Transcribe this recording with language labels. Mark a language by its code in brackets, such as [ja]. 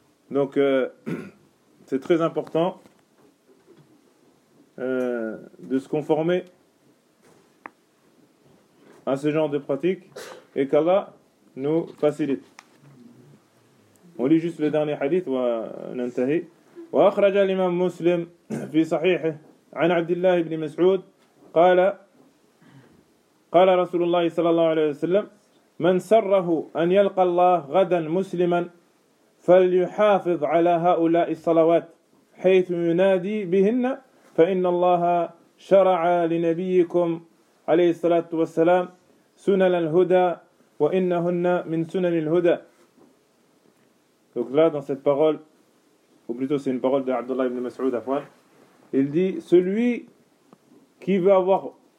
[fr] Donc, c'est très important de se conformer à ce genre de pratique et qu'Allah nous facilite. On lit juste le dernier hadith. [ar] وننتهي. وأخرج الإمام مسلم في صحيحه عن عبد الله بن مسعود قال رسول الله صلى الله عليه وسلم من سره أن يلقى الله غدا مسلما فليحافظ على هؤلاء الصلوات حيث ينادي بهن فإن الله شرع لنبيكم عليه الصلاة والسلام سنن الهدى وإنهن من سنن الهدى. [fr] Donc là, dans cette parole, ou plutôt c'est une parole de Abdullah ibn Mas'ud, il dit: celui qui veut avoir